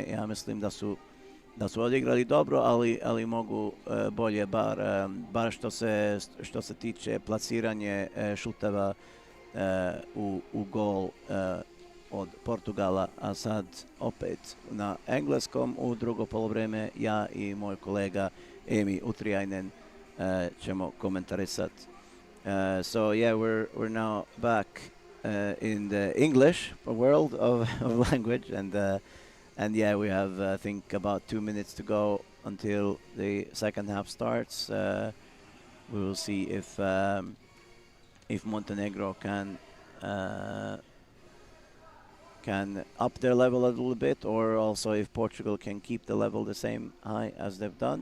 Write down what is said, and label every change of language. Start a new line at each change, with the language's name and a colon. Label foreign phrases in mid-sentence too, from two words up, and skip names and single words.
Serbian: Ja mislim da su odigrali dobro, ali mogu bolje, bar što se tiče plasiranje šuteva u gol od Portugala. A sad opet na engleskom u drugo polovreme ja i moj kolega Emi Utriainen ćemo komentarisati.
English: So yeah, we're now back in the English world of language, and yeah, we have I think about 2 minutes to go until the second half starts. We will see if Montenegro can up their level a little bit, or also if Portugal can keep the level the same high as they've done.